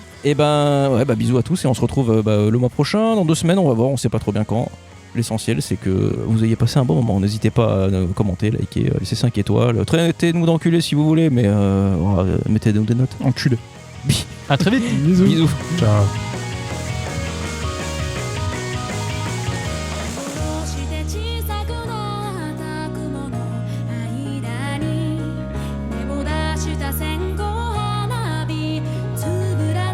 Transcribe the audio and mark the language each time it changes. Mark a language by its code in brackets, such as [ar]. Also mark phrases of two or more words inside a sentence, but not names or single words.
[fr] Et ben, ouais, bisous à tous et on se retrouve le mois prochain. Dans 2 semaines, on va voir, on sait pas trop bien quand. L'essentiel, c'est que vous ayez passé un bon moment. N'hésitez pas à commenter, liker, laisser 5 étoiles. Traitez-nous d'enculés si vous voulez, mais mettez-nous des notes. Enculé. À très vite. Bisous. Ciao. [ja] どうして小さくなった雲の間に根も出した線香花火つぶら